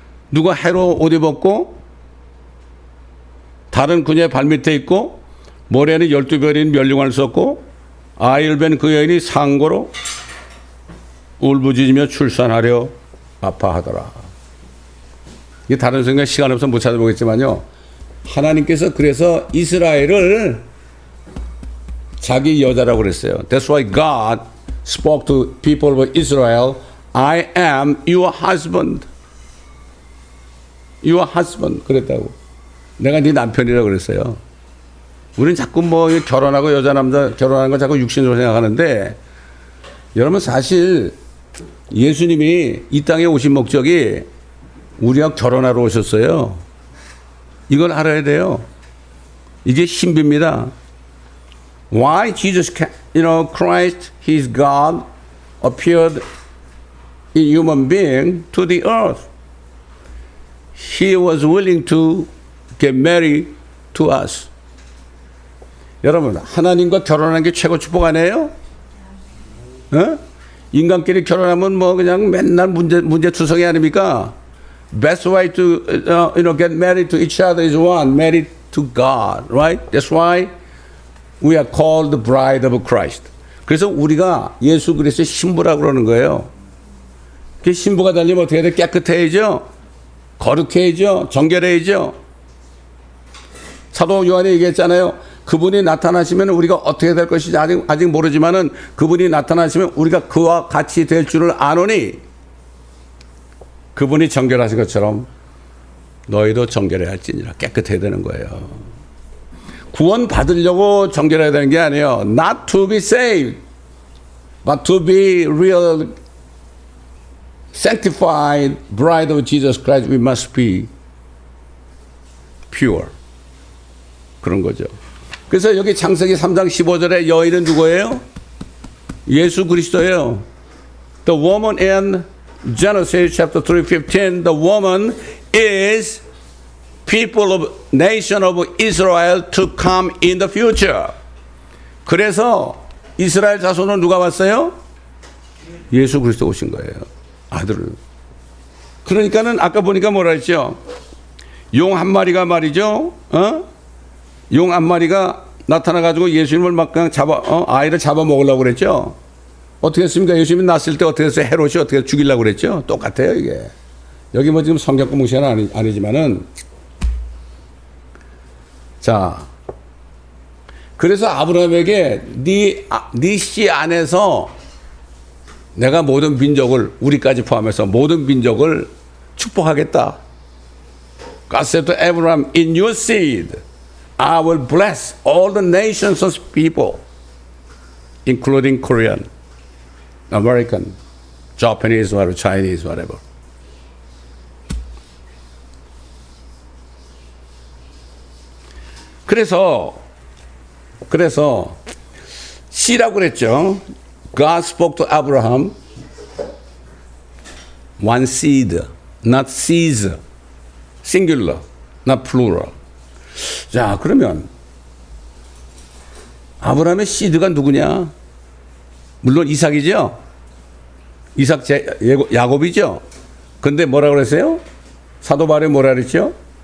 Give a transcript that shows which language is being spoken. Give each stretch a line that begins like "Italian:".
Korean: 누가 해로 옷 입었고 다른 그녀의 발밑에 있고 머리에는 12별인 면류관을 썼고 아이를 뵌 그 여인이 상고로 울부짖으며 출산하려 아파하더라. 이게 다른 성경 시간 없어서 못 찾아보겠지만요. 하나님께서 그래서 이스라엘을 자기 여자라고 그랬어요.
English: That's why God spoke to people of Israel. I am your husband. Your husband
Korean: 그랬다고. 내가 네 남편이라고 그랬어요. 우리는 자꾸 뭐 결혼하고 여자 남자 결혼하는 건 자꾸 육신으로 생각하는데 여러분 사실 예수님이 이 땅에 오신 목적이 우리와 결혼하러 오셨어요. 이걸 알아야 돼요. 이게 신비입니다.
English: Why Jesus, Christ, His God, appeared in human being to the earth. He was willing to get married to us.
Korean: 여러분, 하나님과 결혼하는 게 최고 축복 아니에요? 어? 인간끼리 결혼하면 뭐 그냥 맨날 문제투성이 아닙니까?
English: Best way to get married to each other is one, married to God, right? That's why we are called the bride of Christ.
Korean: 그래서 우리가 예수 그리스도의 신부라고 그러는 거예요. 그 신부가 되려면 어떻게 해야 돼? 깨끗해야죠. 거룩해야죠. 정결해야죠. 사도 요한이 얘기했잖아요. 그분이 나타나시면 우리가 어떻게 될 것인지 아직 모르지만은 그분이 나타나시면 우리가 그와 같이 될 줄을 아노니 그분이 정결하신 것처럼 너희도 정결해야 할지니라. 깨끗해야 되는 거예요. 구원 받으려고 정결해야 되는 게 아니에요.
English: Not to be saved, but to be real sanctified bride of Jesus Christ. We must be pure.
Korean: 그런 거죠. 그래서 여기 창세기 3장 15절에 여인은 누구예요? 예수 그리스도예요.
English: The woman in Genesis chapter 3:15, the woman is people of nation of Israel to come in the future.
Korean: 그래서 이스라엘 자손은 누가 왔어요? 예수 그리스도 오신 거예요. 아들을. 그러니까는 아까 보니까 뭐라 했죠? 용 한 마리가 말이죠. 용 한 마리가 나타나가지고 예수님을 막 그냥 아이를 잡아 먹으려고 그랬죠. 어떻게 했습니까? 예수님이 낳았을 때 어떻게 했어요? 헤롯이 어떻게 죽이려고 그랬죠? 똑같아요, 이게. 여기 뭐 지금 성경 공부 시간은 아니지만은. 자. 그래서 아브라함에게 네 씨 안에서 내가 모든 민족을, 우리까지 포함해서 모든 민족을 축복하겠다.
English: God said to Abraham, in your seed, I will bless all the nations of people, including Korean, American, Japanese, whatever, Chinese, whatever.
Korean: 그래서 씨라고 그랬죠.
English: God spoke to Abraham, one seed, not seeds, singular, not plural.
Korean: 자, 그러면 아브라함의 씨드가 누구냐? 물론 이삭이죠. 이삭 야곱이죠. 근데 뭐라 그랬어요? 사도 바울이 뭐라 그랬죠?